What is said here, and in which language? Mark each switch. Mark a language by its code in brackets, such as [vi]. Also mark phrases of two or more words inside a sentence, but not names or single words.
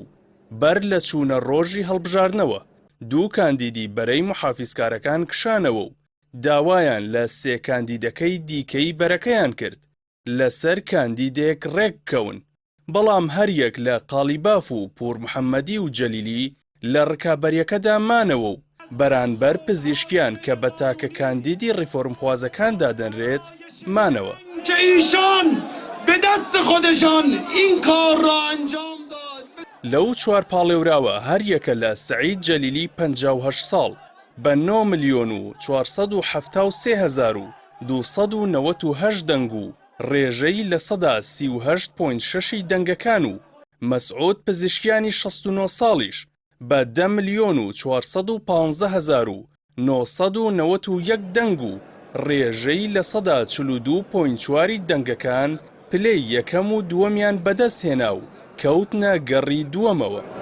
[ckb] بەر لە چوونە ڕۆژی هەڵبژاردنەوە دوو کاندیدی بەرەی محافیزکارەکان کشانەوە و داوایان لە سێ کاندیدەکەی دیکەی بەرەکەیان کرد لەسەر کاندیدێک ڕێککەون. بەڵام هەریەک لە قاڵیباف و پور محەممەدی و جەلیلی لە ڕکابەریەکەدا مانەوە و بەرانبەر پزیشکیان کە بە تاکە کاندیدی ڕیفۆرمخوازەکاندا دەنرێت مانەوە. [fa] که ایشان به دست خودشان این کار را انجام داد. [ckb] لەو چوار پاڵێوراوە هەریەکە لە سەعید جەلیلی 58 ساڵ بە 9,473,298 دەنگ و ڕێژەی لە 38.6 دەنگەکان و مەسعود پزیشکیانی 69 ساڵیش بە 10,415,991 دەنگ و ڕێژەی لە 42.4 دەنگەکان پلەی یەکەم و دووەمیان بەدەست هێنا و کەوتنە گەڕی دووەمەوە.